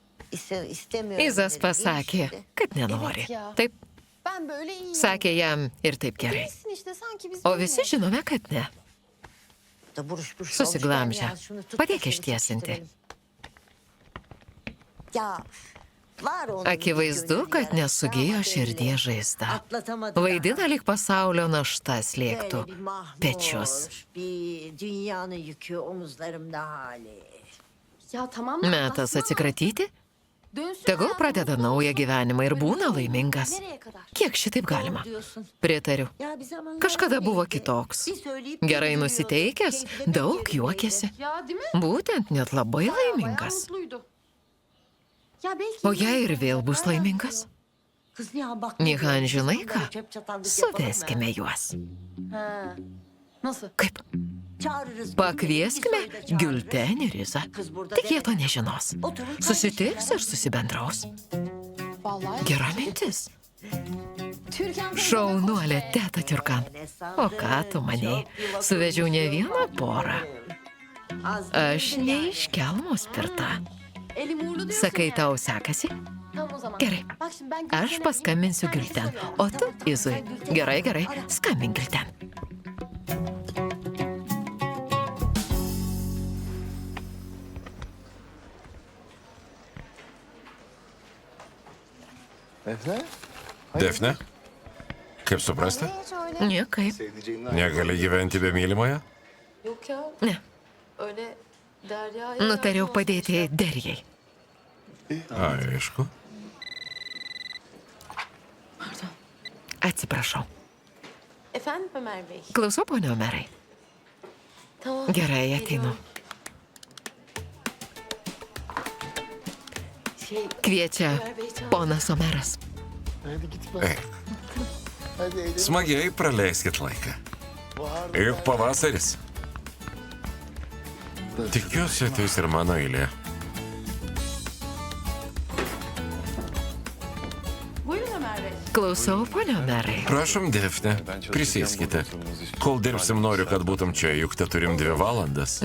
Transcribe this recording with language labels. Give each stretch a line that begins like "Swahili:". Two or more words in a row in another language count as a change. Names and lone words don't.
Turkish: İstemiyorum.
Lithuanian: Izas
Turkish: dedim.
Lithuanian: pasakė,
Turkish: İşte.
Lithuanian: kad nenori.
Turkish: Evet ya.
Lithuanian: Taip,
Turkish: Ben böyle iyiyim.
Lithuanian: sakė jam ir taip gerai.
Turkish: Bilirsin işte sanki biz
Lithuanian: O
Turkish: böyle.
Lithuanian: visi žinome, kad ne.
Turkish: Da buruş buruş
Lithuanian: Susiglamžę.
Turkish: alışkan ya, şunu tut da
Lithuanian: Padėk
Turkish: şöyle
Lithuanian: ištiesinti.
Turkish: çekiştirelim. Ya var onun
Lithuanian: Akivaizdu, kad
Turkish: gönül
Lithuanian: nesugijo
Turkish: yarası,
Lithuanian: širdies
Turkish: belli.
Lithuanian: žaizda.
Turkish: Atlatamadı
Lithuanian: Vaidina
Turkish: daha.
Lithuanian: lyg pasaulio našta
Turkish: Böyle
Lithuanian: slėgtų
Turkish: bir mahmur,
Lithuanian: pečius.
Turkish: bir dünyanın yükü omuzlarımda hali. Ya tamam mı?
Lithuanian: Metas
Turkish: Anlatsana.
Lithuanian: atsikratyti,
Turkish: Dönsün
Lithuanian: tegul
Turkish: hayatım,
Lithuanian: pradeda
Turkish: mutlu
Lithuanian: naują
Turkish: olsun.
Lithuanian: gyvenimą ir būna
Turkish: Böyle
Lithuanian: laimingas.
Turkish: Nereye kadar?
Lithuanian: Kiek šitaip galima?
Turkish: Doğru diyorsun.
Lithuanian: Pritariu.
Turkish: Ya bir zamanlar
Lithuanian: Kažkada buvo
Turkish: öyleydi.
Lithuanian: kitoks.
Turkish: Bir söyleyip
Lithuanian: Gerai
Turkish: bir
Lithuanian: nusiteikęs,
Turkish: gülüyordu. Keyfi de
Lithuanian: daug
Turkish: yerindeydi.
Lithuanian: juokėsi.
Turkish: Ya değil mi?
Lithuanian: Būtent net labai
Turkish: Bayağı
Lithuanian: laimingas.
Turkish: mutluydu. Ya belki...
Lithuanian: O jei ir vėl bus laimingas?
Turkish: Kız Nihan bak.
Lithuanian: Nihan, žinai ką?
Turkish: Çöp çatanlık yapalım mı?
Lithuanian: Suveskime juos.
Turkish: Ha. Nasıl?
Lithuanian: Kaip?
Turkish: Çağırırız.
Lithuanian: Pakvieskime
Turkish: Bir soyda çağırırız.
Lithuanian: Gültenį ir Izą.
Turkish: Kız burada
Lithuanian: Tik jie
Turkish: deme.
Lithuanian: to nežinos.
Turkish: Oturur
Lithuanian: Susitiks ir susibendraus.
Turkish: Vallahi.
Lithuanian: Gera mintis.
Turkish: Türkan teyze
Lithuanian: Šaunuolė teta Tiurkan. O ką tu manei? Suvežiau ne vieną porą. Aš ne iš kelmos pirta.
Turkish: Elim uğurlu diyorsun
Lithuanian: Sakai,
Turkish: yani.
Lithuanian: tau sekasi?
Turkish: Tamam o zaman.
Lithuanian: Gerai.
Turkish: Bak şimdi ben
Lithuanian: Aš
Turkish: Gülten'e
Lithuanian: paskambinsiu
Turkish: gideyim, sen
Lithuanian: Gülten,
Turkish: söyle.
Lithuanian: o tu Izui. Gerai, gerai, skambink Gülten. Defne? Defne? Kaip suprasti? Niekaip. Negali gyventi be mylimojo?
Turkish: Yok ya.
Lithuanian: Ne,
Turkish: Öyle Derya'ya...
Lithuanian: nutariau
Turkish: yardım
Lithuanian: padėti
Turkish: olsun işte.
Lithuanian: Derijai. Aišku. Atsiprašau.
Turkish: Efendim Ömer Bey?
Lithuanian: Klausau, ponio merai.
Turkish: Tamam.
Lithuanian: Gerai, ateinu.
Turkish: geliyorum. Şey,
Lithuanian: Kviečia
Turkish: Ömer Bey çağırdı.
Lithuanian: ponas Omeras.
Turkish: Hadi git bak.
Lithuanian: Eik,
Turkish: Hadi eğlenin.
Lithuanian: smagiai praleiskit laiką. Juk pavasaris. Tikiuosi, tai ir mano eilė.
Turkish: Buyurun Ömer Bey.
Lithuanian: Klausau, ponio merai. Prašom, Defne, prisėskite. Kol dirbsim, noriu, kad būtum čia, juk te turim 2 valandas.